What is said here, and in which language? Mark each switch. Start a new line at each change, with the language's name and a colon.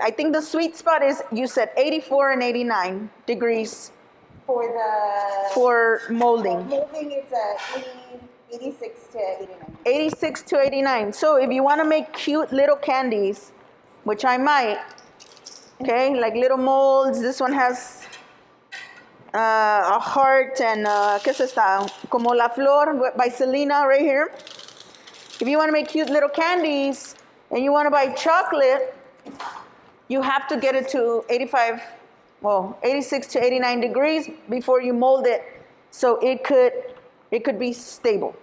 English: I think the sweet spot is, you said 84 and 89 degrees For for molding. molding, it's 86 to 89. 86 to 89. So if you want to make cute little candies, which I might, okay, like little molds. This one has a heart and
Spanish: ¿qué es esta? Como la flor
English: by Selena right here. If you want to make cute little candies and you want to buy chocolate, you have to get it to 86 to 89 degrees before you mold it, so it could be stable.